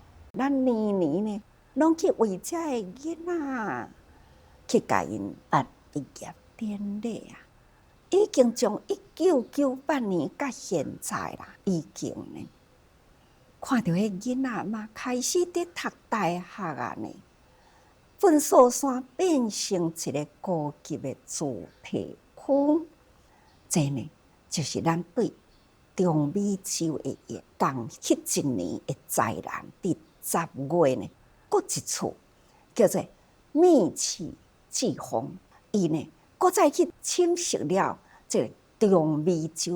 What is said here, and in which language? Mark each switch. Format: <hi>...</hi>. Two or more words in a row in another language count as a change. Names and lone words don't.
<nan>咱年年呢，拢去为这个囡仔去甲因办毕业典礼啊。已经从1998年到现在啦，已经呢，看到迄囡仔嘛，开始伫读大学啊呢。粪扫山变成一个高级的主题区，这呢。就是咱对中美洲的同迄一年的灾难，伫10月呢，搁一次叫做密气季风，伊呢，搁再去侵蚀了这个中美洲。</nan>